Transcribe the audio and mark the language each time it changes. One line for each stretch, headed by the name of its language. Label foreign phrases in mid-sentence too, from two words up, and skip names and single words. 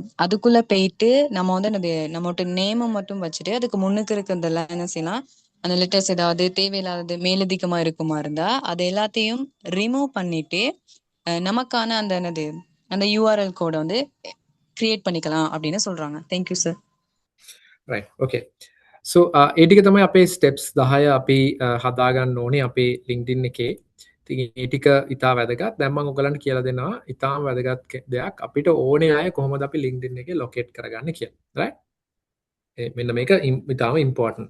Tamil: அதுக்குள்ள போயிட்டு நம்ம வந்து நம்மளோட நேமை மட்டும் வச்சுட்டு அதுக்கு முன்னுக்கு இருக்கிறதெல்லாம் என்ன செய்யலாம், அந்த லெட்டர்ஸ் ஏதாவது தேவையில்லாதது மேலதிகமா இருக்குமா இருந்தா அது எல்லாத்தையும் ரிமூவ் பண்ணிட்டு நமக்கான அந்த அந்த URL கோட வந்து கிரியேட் பண்ணிக்கலாம் அப்படின்னு சொல்றாங்க.
English: thank you sir. right okay so
Sinhala: ඒ ටික තමයි අපේ steps 10 අපි හදාගන්න ඕනේ අපේ LinkedIn එකේ. ඉතින් ඒ ටික ඉතා වැදගත්. දැන් මම ඔයගලන්ට කියලා දෙනවා ඉතාම වැදගත් දෙයක් අපිට ඕනේ අය කොහොමද අපි LinkedIn එකේ ලොකේට් කරගන්නේ කියලා. right මෙන්න මේක ඉතාම ඉම්පෝර්ටන්ට්.